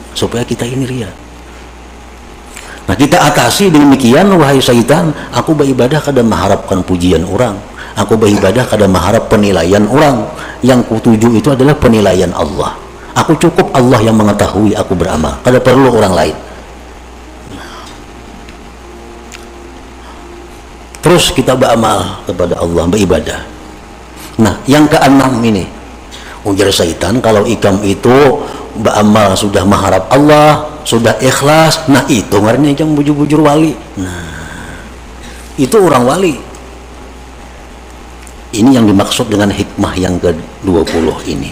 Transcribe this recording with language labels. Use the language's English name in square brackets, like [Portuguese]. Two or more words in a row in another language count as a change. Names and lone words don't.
[Banjar] Nah, kita atasi demikian, wahai syaitan, aku beribadah kada mengharapkan pujian orang, aku beribadah kada mengharap penilaian orang. [Indonesian] Yang kutuju itu adalah penilaian Allah. Aku cukup Allah yang mengetahui aku beramal, kada perlu orang lain. Terus kita beramal kepada Allah, beribadah. [Banjar] Nah, yang keenam ini, ujar syaitan, kalau ikam itu beramal sudah mengharap Allah, sudah ikhlas, nah itu ngarannya ikam bujur-bujur wali. Nah, itu orang wali. [Indonesian] Ini yang dimaksud dengan hikmah yang ke-20 ini.